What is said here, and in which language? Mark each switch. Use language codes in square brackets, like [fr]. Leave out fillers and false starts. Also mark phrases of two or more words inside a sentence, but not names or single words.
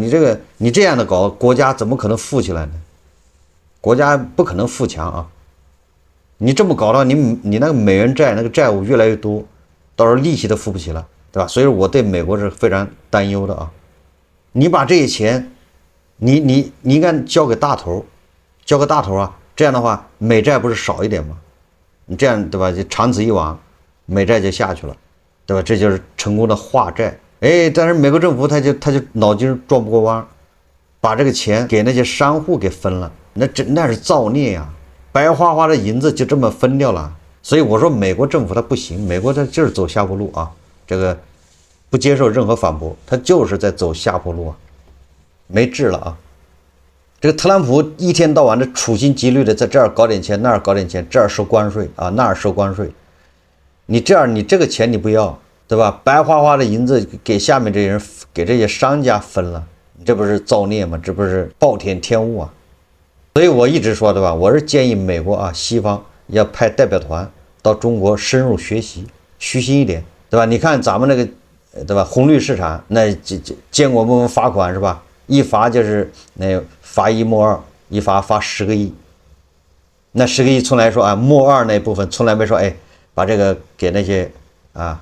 [zh] 你這樣的搞，國家怎麼可能富起來呢？國家不可能富強啊！你這麼搞的話，你那個美元債那個債務越来越多，到时候利息都付不起了，对吧？所以说我对美國是非常擔憂的啊！你把這些錢，你應該交給大頭，交給大頭啊！這樣的話，美債不是少一點嗎？你這樣對吧？就長此以往，美債就下去了，對吧？這就是成功的化債。哎，但是美國政府他就腦筋轉不過彎，把這個錢給那些商戶給分了，那是造孽呀！白花花的銀子就這麼分掉了。所以我說美國政府它不行，美國它就是走下坡路啊，這個不接受任何反駁，它就是在走下坡路啊，沒治了啊。這個特朗普一天到晚的處心積慮的在這兒搞點錢，那兒搞點錢，這兒收關稅啊，那兒收關稅，你這樣你這個錢你不要，對吧？白花花的银子給下面这些人，給這些商家分了，你這不是造孽嗎？這不是暴殄天物啊！所以我一直說，對吧？我是建議美國啊，西方要派代表團到中國深入學習，虛心一點，對吧？你看咱们那個，對吧？紅綠市場那建國部門罰款是吧？一罰就是那罰一沒二，一罰10個億，那10個億從來說啊，沒二那部分從來沒說，哎，把這個給那些啊。